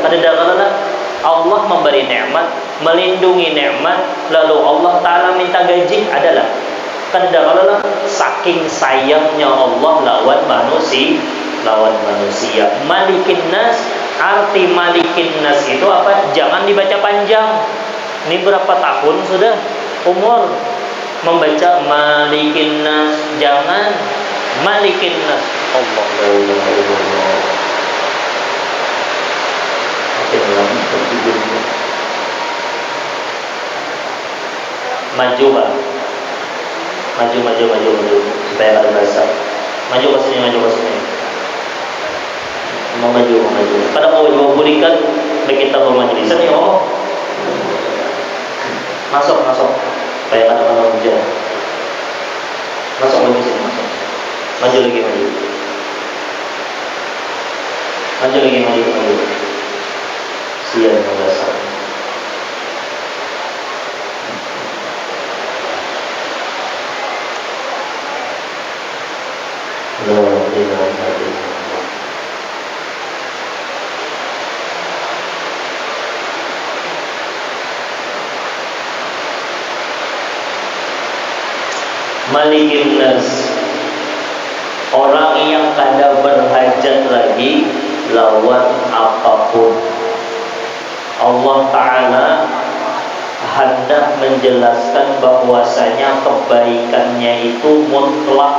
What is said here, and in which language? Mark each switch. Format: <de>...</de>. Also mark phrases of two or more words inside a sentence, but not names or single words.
<bjn>Kada Allah memberi nikmat, melindungi nikmat, lalu</bjn> <ar>الله تعالى</ar> <bjn>minta gaji, adalah kadang-kadang saking sayangnya Allah lawan manusia.</bjn> <ar>ملك الناس,</ar> <id>arti</id> <ar>ملك الناس</ar> <id>itu apa? Jangan dibaca panjang. Ini berapa tahun sudah umur membaca</id> <ar>ملك الناس?</ar> <id>Jangan</id> <ar>ملك الناس. الله لا إله إلا الله.</ar> <id>Maju Pak. Maju supaya ada bahasa. Maju ke sini. Mau maju. Pada mau berikan baik kita bermajlisan</id> <ar>يا الله.</ar> <id>Masuk. Supaya ada orang hujan. Masuk lagi sini, masuk. Maju lagi. Siap bahasa.</id> <ar>لا إله إلا الله. ملك الناس,</ar> <bjn>orang yang kada berhajat lagi lawan apapun.</bjn> <ar>الله تعالى</ar> <id>hendak menjelaskan bahwasanya kebaikannya itu mutlak.</id>